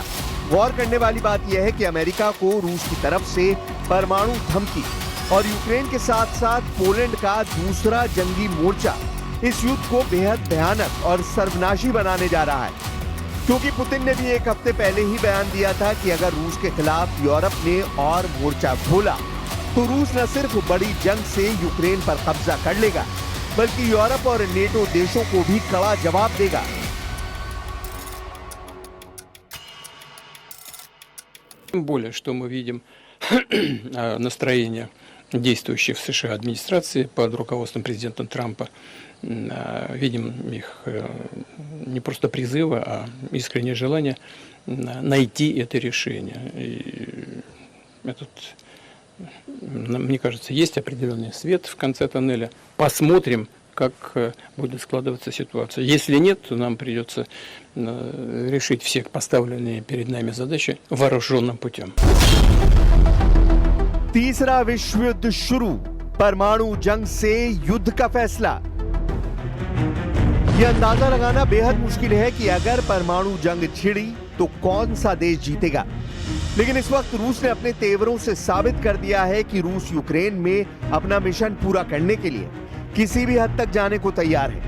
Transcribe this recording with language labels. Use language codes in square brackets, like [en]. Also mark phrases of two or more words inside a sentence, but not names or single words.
[hi] गौर करने वाली बात यह है कि अमेरिका को रूस की तरफ से परमाणु धमकी और यूक्रेन के साथ साथ पोलैंड का दूसरा जंगी मोर्चा इस युद्ध को बेहद भयानक और सर्वनाशी बनाने जा रहा है, क्योंकि पुतिन ने भी एक हफ्ते पहले ही बयान दिया था कि अगर रूस के खिलाफ यूरोप ने और मोर्चा खोला तो रूस न सिर्फ बड़ी जंग से यूक्रेन पर कब्जा कर लेगा, बल्कि यूरोप और नेटो देशों को भी कड़ा जवाब देगा। [ru] Тем более, что мы видим настроение действующих в США администрации под руководством президента Трампа. Видим их не просто призывы, а искреннее желание найти это решение. И мне кажется, есть определенный свет в конце тоннеля. Посмотрим, как будет складываться ситуация. Если нет, то нам придется решить все поставленные перед नами задачи вооруженным पутем। [hi] तीसरा विश्व युद्ध शुरू, परमाणु जंग से युद्ध का फैसला। यह अंदाजा लगाना बेहद मुश्किल है कि अगर परमाणु जंग छिड़ी तो कौन सा देश जीतेगा, लेकिन इस वक्त रूस ने अपने तेवरों से साबित कर दिया है कि रूस यूक्रेन में अपना मिशन पूरा करने के लिए किसी भी हद तक जाने को तैयार है।